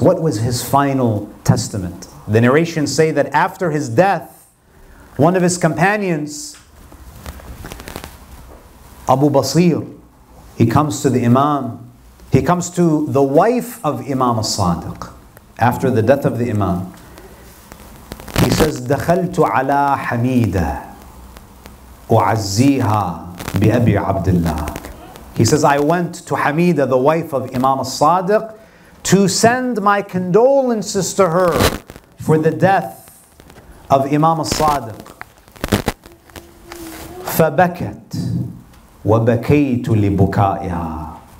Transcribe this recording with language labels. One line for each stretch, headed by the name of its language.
English: What was his final testament? The narrations say that after his death, one of his companions, Abu Basir, he comes to the Imam, he comes to the wife of Imam Al-Sadiq after the death of the Imam. He says,
Arabic: دخلت على حميدة أعزيها بأبي عبد الله.
English: He says, I went to Hamida, the wife of Imam Al-Sadiq, to send my condolences to her for the death of Imam Al-Sadiq.
Arabic: فبكت وبكيت لبكائها.